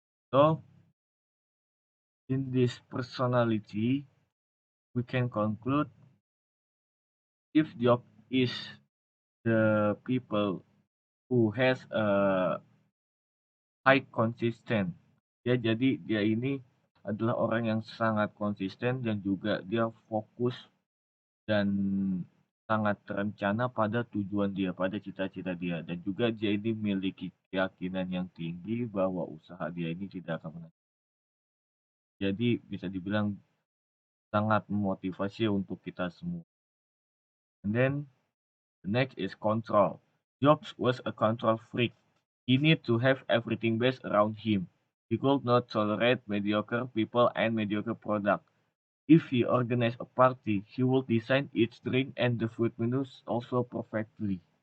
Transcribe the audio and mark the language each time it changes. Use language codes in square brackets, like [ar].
[en] So, in this personality, we can conclude if Job is the people who has a high consistent. [id] Jadi dia ini adalah orang yang sangat konsisten dan juga dia fokus dan sangat terencana pada tujuan dia, pada cita-cita dia, dan juga dia ini memiliki keyakinan yang tinggi bahwa usaha dia ini tidak akan pernah. Jadi bisa dibilang sangat memotivasi untuk kita semua. [en] And then the next is control. Jobs was a control freak. He needed to have everything based around him. He could not tolerate mediocre people and mediocre product. If he organized a party, he would design its drink and the food menus also perfectly.